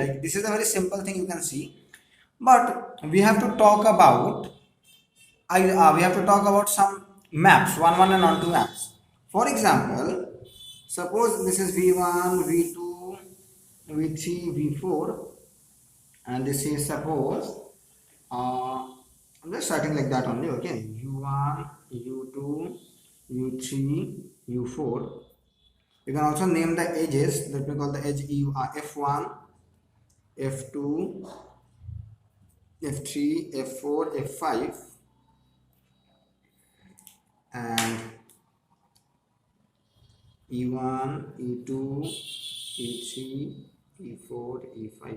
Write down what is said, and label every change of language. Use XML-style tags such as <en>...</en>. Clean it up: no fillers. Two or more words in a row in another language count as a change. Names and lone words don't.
<en>Like, this is a very simple thing you can see, but we have to talk about we have to talk about some maps, one and onto maps. For example, suppose this is v1, v2, v3, v4, and this is, suppose, I'm just starting like that only. Okay, u1, u2, u3, u4. You can also name the edges. Let me call the edge f1, f2, f3, f4, f5, and e1, e2, e3, e4, e5.</en>